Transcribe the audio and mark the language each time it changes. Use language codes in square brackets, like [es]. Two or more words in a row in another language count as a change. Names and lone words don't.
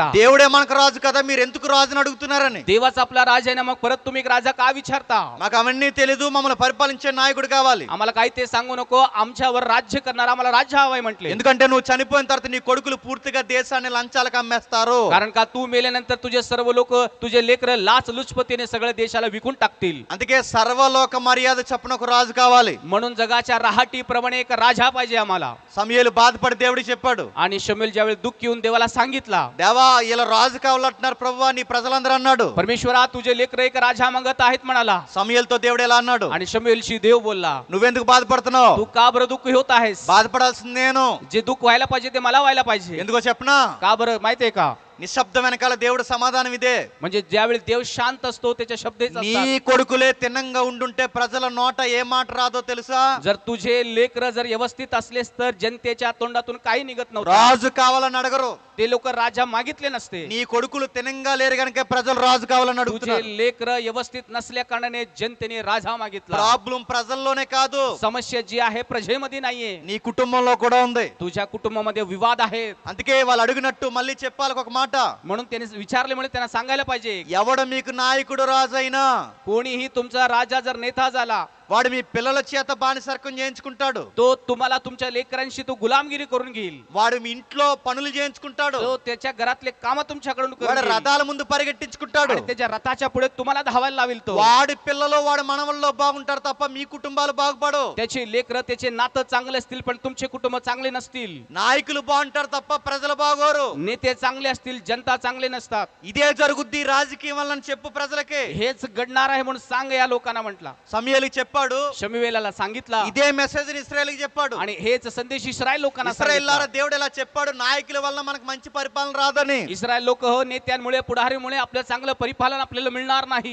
[te] దేవుడే మనకు రాజు కదా, మీరు ఎందుకు రాజుని అడుగుతున్నారని. [mr] देवाचा आपला राजा आहे ना, मग परत तुम्ही एक राजा का विचारता? [te] మాకు అవన్నీ తెలీదు, మమ్మల్ని పరిపాలించే నాయకుడు కావాలి. [mr] आम्हाला काही ते सांगू नको, आमच्यावर राज्य करणार आम्हाला राज्य हवाय म्हटले. [te] ఎందుకంటే నువ్వు చనిపోయిన తర్వాత నీ కొడుకులు పూర్తిగా దేశాన్ని లంచాలకు అమ్మేస్తారు. [mr] कारण का तू मेल्यानंतर तुझे सर्व लोक, तुझे लेकर लाच लुचपतीने सगळ्या देशाला विकून टाकतील. [te] అందుకే సర్వలోక మర్యాద చప్పున ఒక రాజు కావాలి. [mr] म्हणून जगाच्या राहाटीप्रमाणे एक राजा पाहिजे आम्हाला. [te] సమూయేలు బాధపడి దేవుడికి చెప్పాడు, [mr] आणि शमूएल ज्यावेळी दुःख येऊन देवाला सांगितला, [te] దేవా ఇలా రాజు కావాలంటున్నారు ప్రభువా నీ ప్రజలందరూ అన్నాడు. [mr] परमेश्वरा तुझे लेकर एक राजा मागत आहेत म्हणाला. [te] సమూయేలుతో దేవుడు ఎలా అన్నాడు? [mr] आणि शमूएलशी देव बोलला, [te] నువ్వెందుకు బాధపడుతున్నావు? [mr] तू का बरं दुःख होत आहेस? [te] బాధపడాల్సింది నేను. [mr] जे दुःख व्हायला पाहिजे ते मला व्हायला पाहिजे. [te] ఎందుకో చెప్పనా? [mr] का बरं माहितीये का? [te] నిశ్శబ్దం వెనకాల దేవుడు సమాధానం ఇదే. [mr] म्हणजे ज्यावेळी देव शांत असतो त्याच्या शब्द हेच [te] నీ [mr] असतात. [te] కొడుకులే తిన్నంగా ఉండుంటే ప్రజల నోట ఏ మాట రాదో తెలుసా? [mr] जर तुझे लेकर जर व्यवस्थित असलेस तर जनतेच्या तोंडातून काही निघत नव्हतं. [te] రాజు కావాలని అడగరు. [mr] ते लोक राजा मागितले नसते. [te] నీ కొడుకులు తినంగా లేరు గనుక ప్రజలు రాజు కావాలని [mr] तुझे [te] అడుగుతున్నారు. [mr] लेकर व्यवस्थित नसल्या कारणाने जनतेने राजा मागितला. [te] ప్రాబ్లం ప్రజల్లోనే కాదు, [mr] समस्या जी आहे प्रजेमध्ये नाहीये, [te] నీ కుటుంబంలో కూడా ఉంది. [mr] तुझ्या कुटुंबामध्ये विवाद आहेत. [te] అందుకే వాళ్ళు అడిగినట్టు మళ్ళీ చెప్పాలి ఒక మాట. [mr] म्हणून त्याने विचारल्यामुळे त्यांना सांगायला पाहिजे, [te] ఎవడ మీకు నాయకుడు రాజైనా [mr] कोणीही तुमचा राजा जर नेता झाला [te] వాడు మీ పిల్లల చేత బానిసర్కం చేయించుకుంటాడు. [mr] तो तुम्हाला तुमच्या लेकरांशी तो गुलामगिरी करून घेईल. [te] వాడు మీ ఇంట్లో పనులు చేయించుకుంటాడు. [mr] तो त्याच्या घरातले काम तुमच्याकडून करून [te] వాడు [mr] घेईल. [te] రథాల ముందు పరిగెట్టించుకుంటాడు. [mr] आणि त्याच्या रथाच्या पुढे तुम्हाला धावायला लावेल. तो [te] వాడి పిల్లలు వాడి మనవల్లో బాగుంటారు తప్ప మీ కుటుంబాలు బాగుపడు. [mr] त्याची लेकर त्याचे नातं चांगले असतील पण तुमचे कुटुंब चांगले नसतील. [te] నాయకులు బాగుంటారు తప్ప ప్రజలు బాగోరు. [mr] नेते चांगले असतील जनता चांगले नसतात. [te] ఇదే జరుగుద్ది రాజకీయం వల్ల అని చెప్పు ప్రజలకి. [mr] हेच घडणार आहे म्हणून सांग या लोकांना म्हटला. [te] సమూయేలుకి చెప్పాడు, [mr] शमूएलाला सांगितला [te] ఇదే మెసేజ్ ఇశ్రాయేలుకి చెప్పాడు. [mr] आणि हेच संदेश इस्रायल लोकांना [te] ఇశ్రాయేల్లారా [mr] सांगितला. [te] దేవుడు ఇలా చెప్పాడు, నాయకుల వల్ల మనకు మంచి పరిపాలన రాదని. [mr] इस्रायल लोक नेत्यांमुळे पुढारीमुळे आपल्याला चांगलं परिपालन आपल्याला मिळणार नाही.